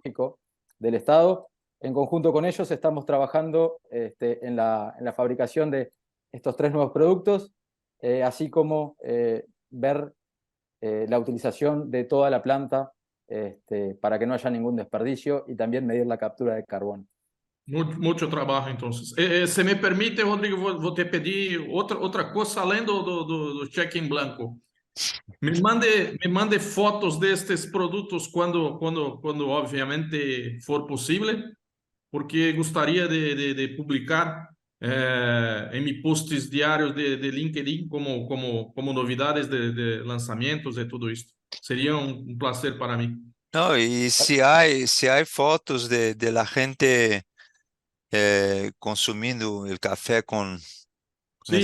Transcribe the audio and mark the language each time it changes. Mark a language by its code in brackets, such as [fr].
[es] Tecnológico del Estado. En conjunto con ellos estamos trabajando en la fabricación de estos 3 nuevos productos, así como ver la utilización de toda la planta para que no haya ningún desperdicio, y también medir la captura de carbono. Mucho trabajo, entonces. [pt] Se me permite, Rodrigo, vou te pedir outra coisa além do cheque em blanco. Me mande fotos destes produtos quando obviamente for possível, porque gostaria de publicar em meus posts diários de LinkedIn como novidades de lançamentos e tudo isso. Seria um prazer para mim. [es] No, y si hay fotos de la gente consumiendo el café con el